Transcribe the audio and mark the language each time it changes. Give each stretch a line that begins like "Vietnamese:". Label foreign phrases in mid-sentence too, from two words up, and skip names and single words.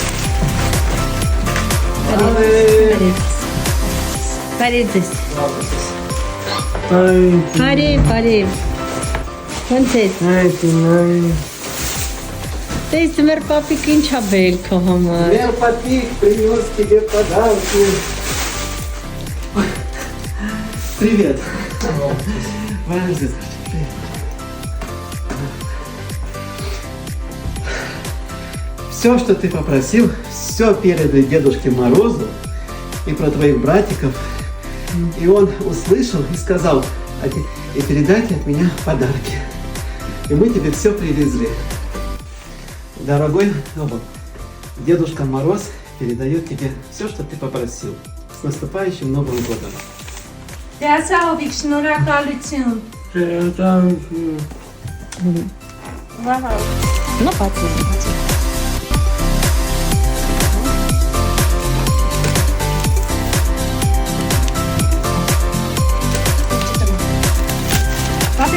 Armenian: Բարև Ոնց ես։ Տես մեր պապիկ ինչ ա բերել քո համար։
Russian: Մեր папик принес тебе подарки. Привет. Молодец. Все, что ты попросил, все передай Дедушке Морозу и про твоих братиков. И он услышал и сказал, и передайте от меня подарки. И мы тебе все привезли. Дорогой Дедушка Мороз передает тебе все, что ты попросил. С наступающим Новым годом.
Armenian: Դասահովիկ շնորհակալություն։ Վահա։ Նա բացի։ Պապի